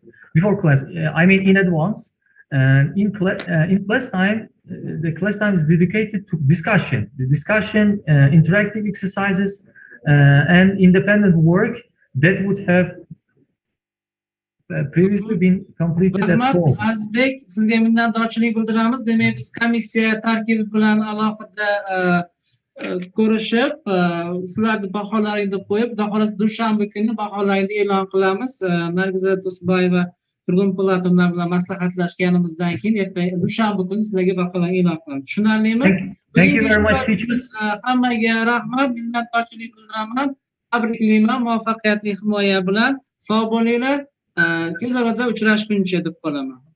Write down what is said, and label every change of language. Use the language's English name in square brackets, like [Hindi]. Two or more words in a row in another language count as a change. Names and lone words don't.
[English] I mean in advance. And in class time, the class time is dedicated to discussion. The discussion, interactive exercises, and independent work that would have previously been completed at home. [Uzbek] Azizbek, sizga minnatdorchilik bildiramiz. Demak, biz komissiya tarkibi bilan alohida ko'rishib, sizlarni baholaringni qo'yib, xudo xohlasa dushanba kuni baholaringni e'lon qilamiz. Nargiza Do'stboyeva Turg'un Pulatovlar bilan maslahatlashganimizdan keyin ertaga dushanba kuni sizlarga baholarni e'lon qilamiz. Tushunarlimi? [English] Thank you very much, teachers. [Uzbek] Hammaga rahmat, minnatdorchilik bildiraman. Tabriklayman muvaffaqiyatli himoya bilan. Sog' bo'linglar. Tez orada uchrashguncha deb qolaman.